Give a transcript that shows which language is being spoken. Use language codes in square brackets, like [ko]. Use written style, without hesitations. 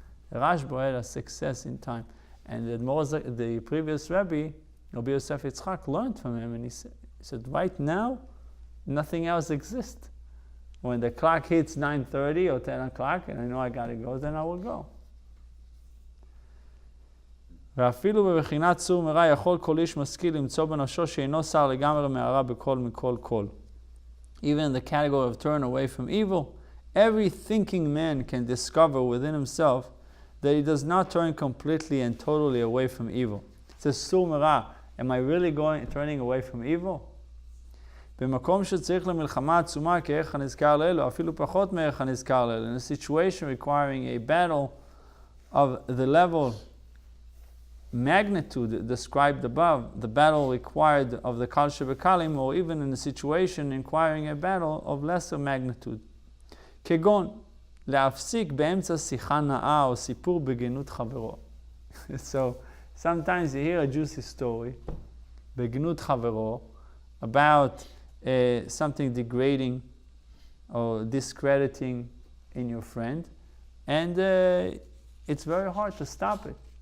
[en] The Rashba had a success in time. And the previous Rebbe, Rabbi Yosef Yitzchak, learned from him, and he said, right now, nothing else exists. When the clock hits 9:30 or 10 o'clock, and I know I got to go, then I will go. [he] ואפילו בבחינת צור מרע יכול כל איש משכיל למצוא בנפשו שאינו שר לגמרי מהרע בכל מכל כל. [en] Even in the category of turn away from evil, every thinking man can discover within himself that he does not turn completely and totally away from evil. It says, [he] צור מרע, [en] am I really turning away from evil? [he] במקום שצריך למלחמה עצומה כערך הנזכר לעיל, [en] או אפילו פחות מערך הנזכר לעיל, in a situation requiring a battle of the level magnitude described above, the battle required of the Kal Shebekalim, or even in a situation requiring a battle of lesser magnitude. [he] כגון, להפסיק באמצע שיחה נאה או סיפור בגנות חברו. [en] So, sometimes you hear a juicy story, [he] בגנות חברו, [en] about something degrading or discrediting in your friend, and it's very hard to stop it.